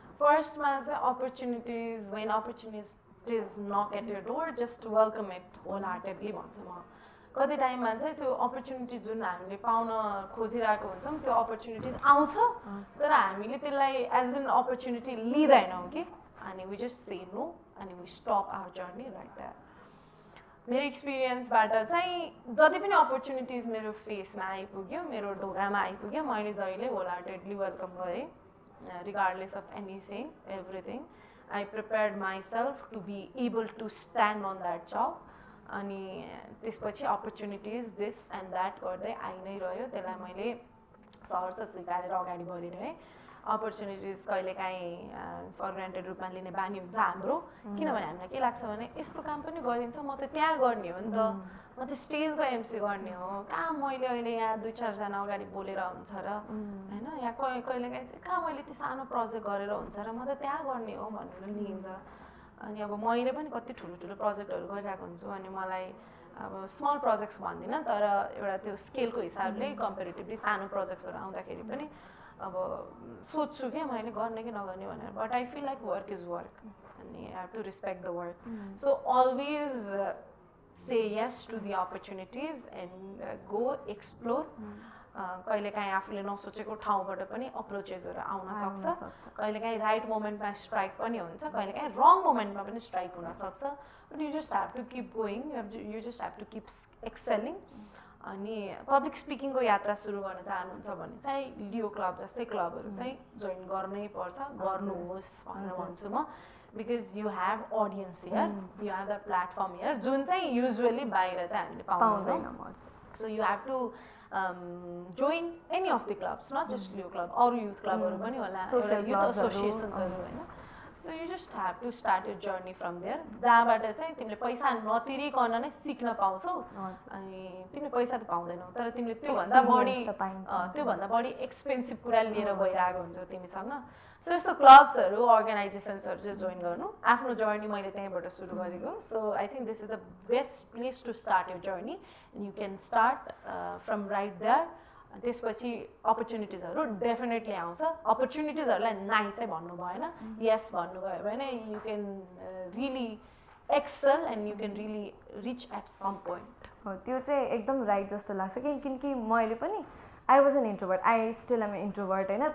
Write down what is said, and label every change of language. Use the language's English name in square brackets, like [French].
[Nepali] फर्स्टमा चाहिँ [English] opportunities when opportunities knock at your door just welcome it wholeheartedly [Nepali] भन्छु म कति टाइममा चाहिँ त्यो अपर्च्युनिटिज जुन हामीले पाउन खोजिरहेको हुन्छौँ त्यो अपर्च्युनिटिज आउँछ तर हामीले त्यसलाई [English] as an opportunity [Nepali] लिँदैनौँ कि अनि [English] we just say no अनि we stop our journey right that [Nepali] मेरो एक्सपिरियन्सबाट चाहिँ जति पनि अपर्च्युनिटिज मेरो फेसमा आइपुग्यो मेरो ढोकामा आइपुग्यो मैले जहिले होल हार्टेडली वेलकम गरेँ [English] regardless of anything, everything. I prepared myself to be able to stand on that job. [Nepali] अनि त्यसपछि [English] opportunities this and that [Nepali] गर्दै आइ नै रह्यो, त्यसलाई मैले सहर्ष स्वीकारेर अगाडि बढिरहेँ. अपर्च्युनिटिज कहिलेकाहीँ फर ग्रान्टेड रूपमा लिने बानी हुन्छ हाम्रो, किनभने हामीलाई के लाग्छ भने यस्तो काम पनि गरिन्छ, म त त्यहाँ गर्ने हो नि त, म त स्टेजको एमसी गर्ने हो, कहाँ मैले अहिले यहाँ 2-4 जना अगाडि बोलेर हुन्छ र होइन, यहाँ कहिलेकाहीँ चाहिँ कहाँ मैले त्यो सानो प्रोजेक्ट गरेर हुन्छ र, म त त्यहाँ गर्ने हो भनेर लिइन्छ. अनि अब मैले पनि कति ठुलो ठुलो प्रोजेक्टहरू गरिरहेको हुन्छु, अनि मलाई अब स्मल प्रोजेक्ट्स भन्दिनँ तर एउटा त्यो स्केलको हिसाबले कम्पेरिटिभली सानो प्रोजेक्ट्सहरू आउँदाखेरि पनि अब सोच्छु कि मैले गर्ने कि नगर्ने भनेर. [English] But I feel like work is work अनि I have to respect the work. So always say yes to the opportunities and go explore. [Nepali] कहिलेकाहीँ आफूले नसोचेको ठाउँबाट पनि अप्रोचेसहरू आउन सक्छ, कहिलेकाहीँ राइट मोमेन्टमा स्ट्राइक पनि हुन्छ, कहिलेकाहीँ रङ मोमेन्टमा पनि स्ट्राइक हुनसक्छ. [English] But you just have to keep going, you just have to keep excelling. [Nepali] अनि पब्लिक स्पिकिङको यात्रा सुरु गर्न चाहनुहुन्छ भने चाहिँ लियो क्लब जस्तै क्लबहरू चाहिँ जोइन गर्नै पर्छ, गर्नुहोस् भनेर भन्छु म. [English] because you have audience here, you have the platform here [Nepali] जुन चाहिँ युजुअली बाहिर चाहिँ हामीले पाउँदैनौँ. [English] so you have to join any of the clubs, not just Leo Club, or youth clubहरू [Nepali] पनि होला, [English] एउटा youth associationsहरू होइन. So you just have to start your journey from there. [Nepali] जहाँबाट चाहिँ तिमीले पैसा नतिरिकन नै सिक्न पाउँछौ. अनि तिमीले पैसा त पाउँदैनौ तर तिमीले त्योभन्दा बढी एक्सपेन्सिभ कुरा लिएर गइरहेको हुन्छौ तिमीसँग. सो यस्तो क्लब्सहरू अर्गनाइजेसन्सहरू चाहिँ जोइन गर्नु. आफ्नो जर्नी मैले त्यहीँबाट सुरु गरेको. [English] So I think this is the best place to start your journey and you can start from right there. [Nepali] त्यसपछि अपर्च्युनिटिजहरू डेफिनेटली आउँछ. अपर्च्युनिटिजहरूलाई नाइ चाहिँ भन्नु भएन, यस भन्नुभयो भने [English] You can really excel and you can really reach at some point. [Nepali] हो, त्यो चाहिँ एकदम राइट जस्तो लाग्छ. किनकि मैले पनि [English] I was an introvert, I still am introvert [Nepali] होइन.